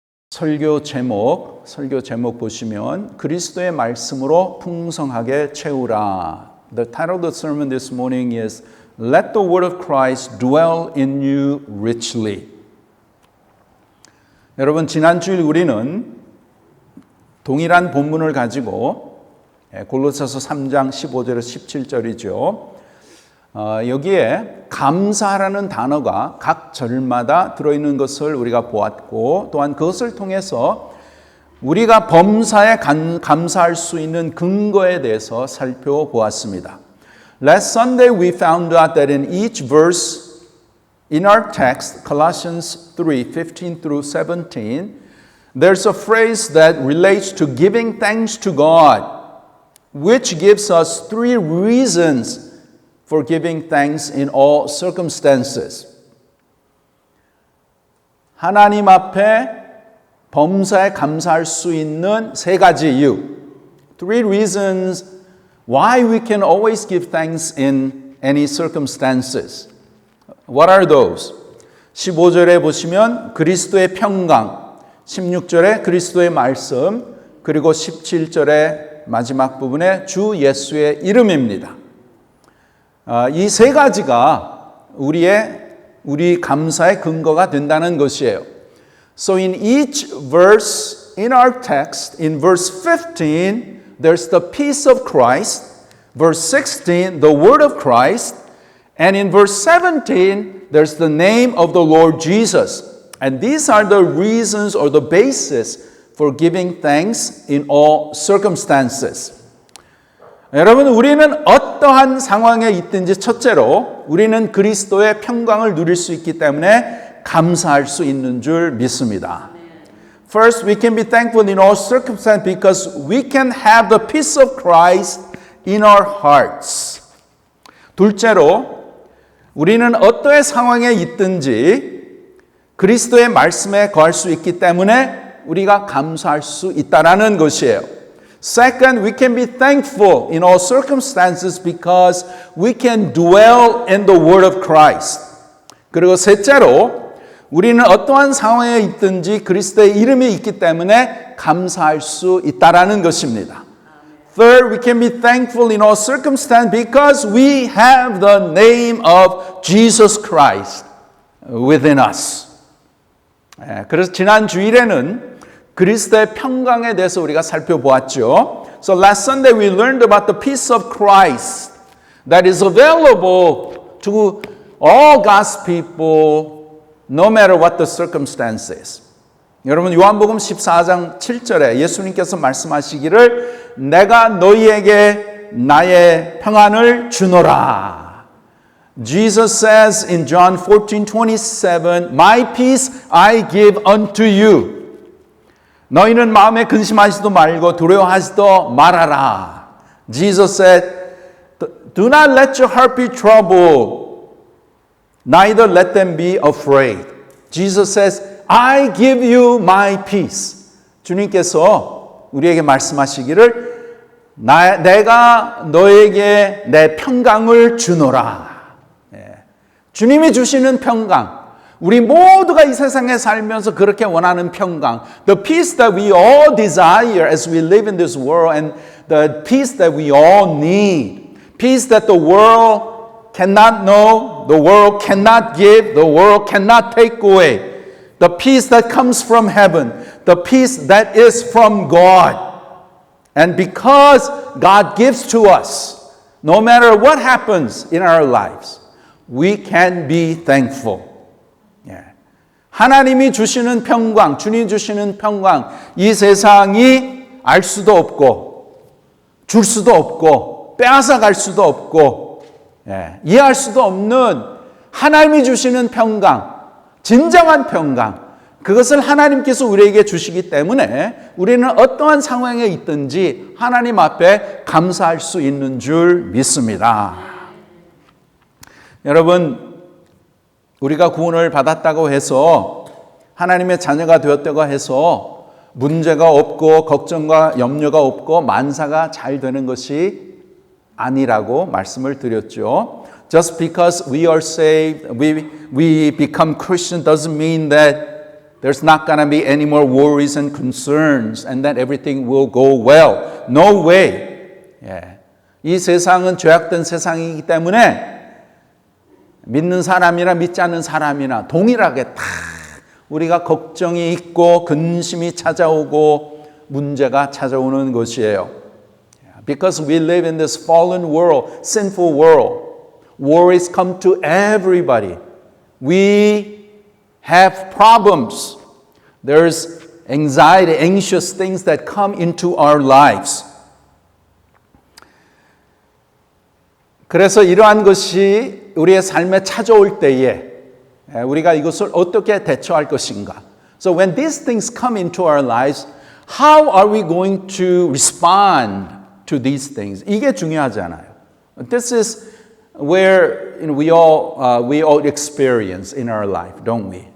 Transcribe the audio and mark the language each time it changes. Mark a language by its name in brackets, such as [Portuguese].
[Korean] 설교 제목 보시면 그리스도의 말씀으로 풍성하게 채우라. [English] The title of the sermon this morning is Let the word of Christ dwell in you richly. [Korean] 여러분, 지난 주일 우리는 동일한 본문을 가지고 골로새서 3장 15절에서 17절이죠. 여기에 감사라는 단어가 각 절마다 들어있는 것을 우리가 보았고, 또한 그것을 통해서 우리가 범사에 감사할 수 있는 근거에 대해서 살펴보았습니다. [English] Last Sunday we found out that in each verse in our text, Colossians 3:15 through 17, there's a phrase that relates to giving thanks to God, which gives us three reasons for giving thanks in all circumstances. [Korean] 하나님 앞에 범사에 감사할 수 있는 세 가지 이유. [English] Three reasons why we can always give thanks in any circumstances. What are those? [Korean] 15절에 보시면 그리스도의 평강, 16절에 그리스도의 말씀, 그리고 17절의 마지막 부분에 주 예수의 이름입니다. 이 세 가지가 우리 감사의 근거가 된다는 것이에요. [English] So in each verse in our text, in verse 15, there's the peace of Christ. Verse 16, the word of Christ. And in verse 17, there's the name of the Lord Jesus. And these are the reasons or the basis for giving thanks in all circumstances. [Korean] 여러분, 우리는 어떠한 상황에 있든지 첫째로 우리는 그리스도의 평강을 누릴 수 있기 때문에 감사할 수 있는 줄 믿습니다. [English] First, we can be thankful in all circumstances because we can have the peace of Christ in our hearts. [Korean] 둘째로, 우리는 어떠한 상황에 있든지 그리스도의 말씀에 거할 수 있기 때문에 우리가 감사할 수 있다라는 것이에요. [English] Second, we can be thankful in all circumstances because we can dwell in the word of Christ. [Korean] 그리고 셋째로, 우리는 어떠한 상황에 있든지 그리스도의 이름이 있기 때문에 감사할 수 있다라는 것입니다. [English] Third, we can be thankful in all circumstances because we have the name of Jesus Christ within us. [Korean] 그래서 지난 주일에는 그리스도의 평강에 대해서 우리가 살펴보았죠. [English] So last Sunday we learned about the peace of Christ that is available to all God's people no matter what the circumstances. [Korean] 여러분, 요한복음 14장 7절에 예수님께서 말씀하시기를 내가 너희에게 나의 평안을 주노라. [English] Jesus says in John 14:27, My peace I give unto you. [Korean] 너희는 마음에 근심하지도 말고 두려워하지도 말아라. [English] Jesus said, Do not let your heart be troubled, neither let them be afraid. Jesus says, I give you my peace. [Korean] 주님께서 우리에게 말씀하시기를 내가 너에게 내 평강을 주노라. 주님이 주시는 평강. 우리 모두가 이 세상에 살면서 그렇게 원하는 평강. [English] The peace that we all desire as we live in this world and the peace that we all need. Peace that the world cannot know, the world cannot give, the world cannot take away. The peace that comes from heaven. The peace that is from God. And because God gives to us, no matter what happens in our lives, we can be thankful. [Korean] 하나님이 주시는 평강, 주님 주시는 평강, 이 세상이 알 수도 없고, 줄 수도 없고, 빼앗아 갈 수도 없고, 이해할 수도 없는 하나님이 주시는 평강, 진정한 평강, 그것을 하나님께서 우리에게 주시기 때문에 우리는 어떠한 상황에 있든지 하나님 앞에 감사할 수 있는 줄 믿습니다. 여러분, 우리가 구원을 받았다고 해서 하나님의 자녀가 되었다고 해서 문제가 없고 걱정과 염려가 없고 만사가 잘 되는 것이 아니라고 말씀을 드렸죠. [English] Just because we are saved, we become Christian doesn't mean that there's not going to be any more worries and concerns and that everything will go well. No way. 예. [Korean] 이 세상은 죄악된 세상이기 때문에 믿는 사람이나 믿지 않는 사람이나 동일하게 다 우리가 걱정이 있고 근심이 찾아오고 문제가 찾아오는 것이에요. [English] Because we live in this fallen world, sinful world, worries come to everybody. We have problems. There's anxiety, anxious things that come into our lives. [Korean] 그래서 이러한 것이 우리의 삶에 찾아올 때에 우리가 이것을 어떻게 대처할 것인가? [English] So when these things come into our lives, how are we going to respond to these things? [Korean] 이게 중요하잖아요. [English] This is where we all experience in our life, don't we?